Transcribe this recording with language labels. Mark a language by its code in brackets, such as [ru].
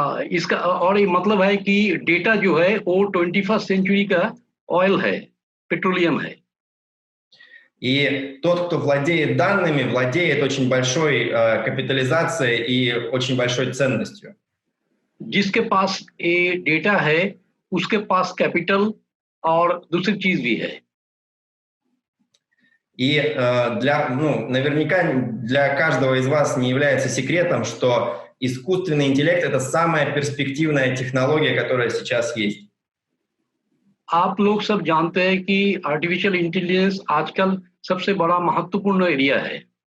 [hi] इसका और ये मतलब है कि डेटा जो है वो 21st सेंचुरी का ऑयल है, पेट्रोलियम है. [ru] И тот, кто владеет данными, владеет очень большой капитализацией и очень большой ценностью. [hi] जिसके पास ये डेटा है उसके पास कैपिटल और दूसरी चीज भी है. [ru] И наверняка для каждого из вас не является секретом, что искусственный интеллект — это самая перспективная технология, которая сейчас есть. [hi] आप लोग सब जानते हैं कि आर्टिफिशियल इंटेलिजेंस आजकल सबसे बड़ा महत्वपूर्ण एरिया है.